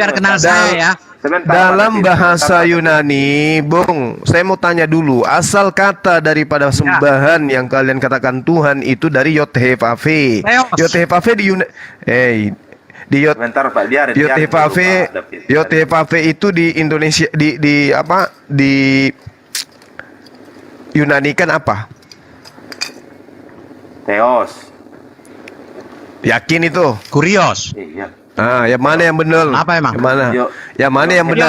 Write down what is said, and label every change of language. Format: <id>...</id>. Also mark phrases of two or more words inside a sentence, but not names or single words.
<id>biar kenal Ustaz. saya ya? Sebentar, Dalam Pak, bahasa sebentar. Yunani, Bung, saya mau tanya dulu, asal kata daripada sembahan yang kalian katakan Tuhan itu dari Yod-Heh-Vav-He. Theos. Yod-Heh-Vav-He di Yunani, di Sebentar Pak, biar Yod-Heh-Vav-He, dulu, Pak, David. Yod-Heh-Vav-He itu di Indonesia di apa? Di Yunani kan apa? Theos. Yakin itu? Kurios. Iya. Ah, yang mana yang benar? Apa emang? Yang mana? Yo- Yang mana yang benar</id>